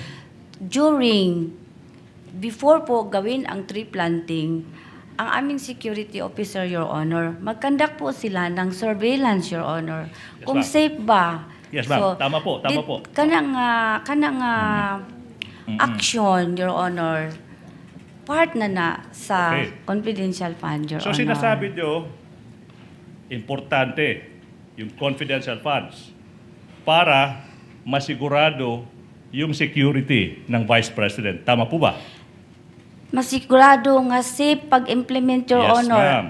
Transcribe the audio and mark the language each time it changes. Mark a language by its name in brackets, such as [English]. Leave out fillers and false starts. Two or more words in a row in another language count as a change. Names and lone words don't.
[Filipino] Before po gawin ang [English] tree planting, [Filipino] ang aming [English] security officer, Your Honor, [Filipino] mag-conduct po sila ng surveillance, [English] Your Honor. Yes, [Filipino] Kung [English] ma'am. [Filipino] safe ba? [English] Yes, ma'am. [Filipino] Tama po. [Cebuano] Kanang action, [English] Your Honor, [Cebuano] part na sa [English] Okay. confidential fund, Your So Honor. [Filipino] sinasabi nyo, importante yung [English] confidential funds [Filipino] para masigurado yung security ng Vice President. Tama po ba? [Cebuano] Masigurado nga safe pag-implement, Your [English] Yes, Honor, ma'am.